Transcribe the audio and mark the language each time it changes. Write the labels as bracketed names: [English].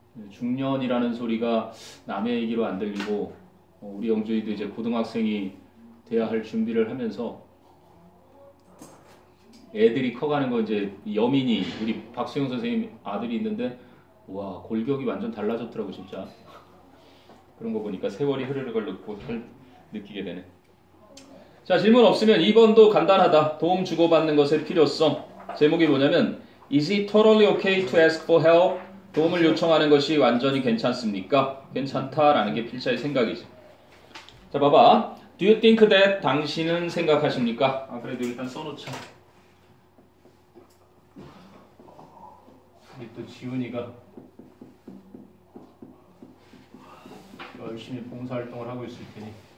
[Korean] 중년이라는 소리가 남의 얘기로 안 들리고 우리 영준이도 이제 고등학생이 돼야 할 준비를 하면서 애들이 커가는 거 이제 여민이 우리 박수영 선생님 아들이 있는데 와 골격이 완전 달라졌더라고 진짜. 그런 거 보니까 세월이 흐르는 걸 느끼게 되네. 자 질문 없으면 2번도 간단하다. 도움 주고받는 것의 필요성. 제목이 뭐냐면 [English] Is it totally okay to ask for help? [Korean] 도움을 요청하는 것이 완전히 괜찮습니까? 괜찮다라는 게 필자의 생각이지. 자 봐봐. [English] Do you think that? [Korean] 당신은 생각하십니까? 아 그래도 일단 써놓자. 우리 또 지훈이가 열심히 봉사활동을 하고 있을 테니